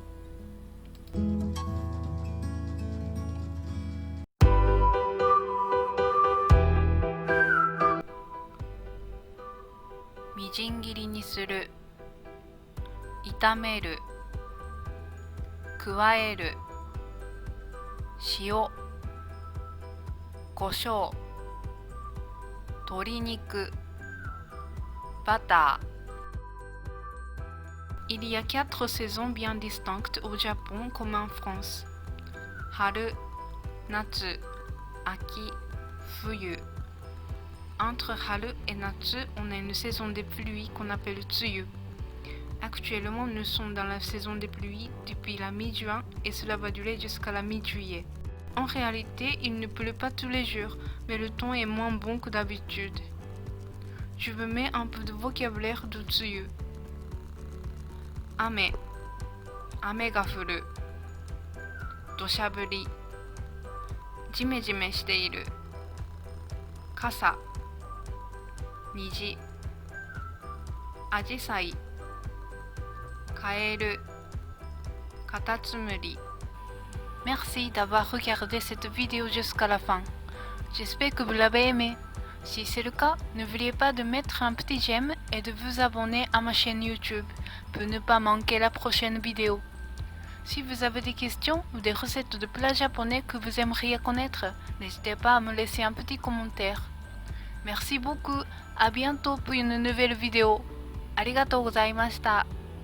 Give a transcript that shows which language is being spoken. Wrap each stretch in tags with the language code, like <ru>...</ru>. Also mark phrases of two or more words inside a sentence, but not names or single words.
<ja>みじん切りにする, 炒める、加える、塩、胡椒、鶏肉、バター。</ja> <fr>Il y a 4 saisons bien distinctes au Japon comme en France.</fr> <ja>春、夏、秋、冬.</ja> <fr>Entre Haru et Natsu, on a une saison des pluies qu'on appelle Tsuyu. Actuellement, nous sommes dans la saison des pluies depuis la mi-juin et cela va durer jusqu'à la mi-juillet. En réalité, il ne pleut pas tous les jours, mais le temps est moins bon que d'habitude. Je vous mets un peu de vocabulaire de tsuyu.</fr> <ja>雨、雨が降る. 土砂降り、じめじめしている. 傘、虹. 紫陽花、蛙、カタツムリ.</ja> <fr>Merci d'avoir regardé cette vidéo jusqu'à la fin. J'espère que vous l'avez aimé. Si c'est le cas, n'oubliez pas de mettre un petit j'aime et de vous abonner à ma chaîne YouTube pour ne pas manquer la prochaine vidéo. Si vous avez des questions ou des recettes de plats japonais que vous aimeriez connaître, n'hésitez pas à me laisser un petit commentaire. Merci beaucoup, à bientôt pour une nouvelle vidéo.</fr> <ja>ありがとうございました.</ja>